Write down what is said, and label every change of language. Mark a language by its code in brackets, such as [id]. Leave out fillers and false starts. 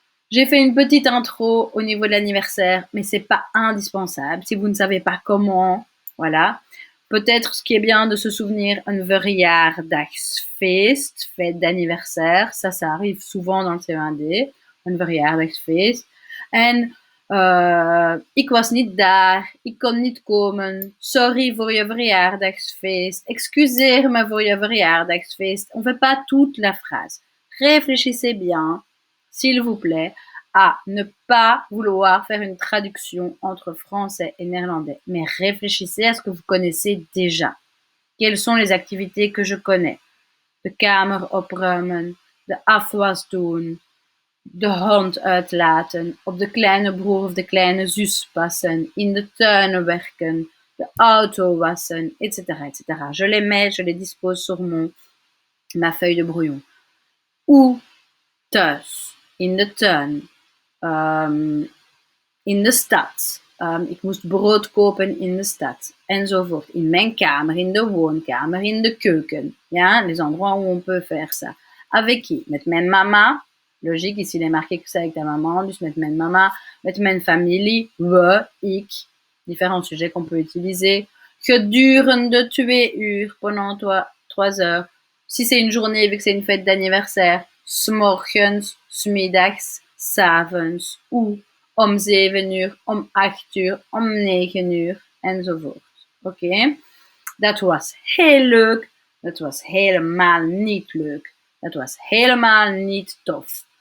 [fr] J'ai fait une petite intro au niveau de l'anniversaire, mais c'est pas indispensable. Si vous ne savez pas comment, voilà. Peut-être ce qui est bien de se souvenir un verjaardagsfeest, fête d'anniversaire. Ça arrive souvent dans le CE1D. [nl] Een verjaardagsfeest. En ik was niet daar, ik kon niet komen. Sorry voor je verjaardagsfeest. Excuseer-me voor je verjaardagsfeest. [fr] On fait pas toute la phrase. Réfléchissez bien, s'il vous plaît, à ne pas vouloir faire une traduction entre français et néerlandais, mais réfléchissez à ce que vous connaissez déjà. Quelles sont les activités que je connais? [nl] De kamer opruimen, de afwas doen, de hond uitlaten, op de kleine broer of de kleine zus passen, in de tuinen werken, de auto wassen, etc., etc. [fr] Je les mets, je les dispose sur ma feuille de brouillon. [nl] Ou thuis, in de tuin, in de stad. Ik moest brood kopen in de stad, enzovoort. In mijn kamer, in de woonkamer, in de keuken. [fr] Ja, les endroits où on peut faire ça. Avec qui? [nl] Met mijn mama. [fr] Logique, ici il est marqué que c'est avec ta maman, [nl] dus met mijn mama. Met mijn familie, we, ik. [fr] Différents sujets qu'on peut utiliser. [nl] Gedurende 2 uur, [fr] pendant 3 heures. Si c'est une journée, vu que c'est une fête d'anniversaire, [nl] 's morgens, 's middags, 's avonds, [fr] ou [nl] om 7 uur, om 8 uur, om 9 uur, enzovoort. Oké? Dat was heel leuk. Dat was helemaal niet leuk. Dat was helemaal niet tof.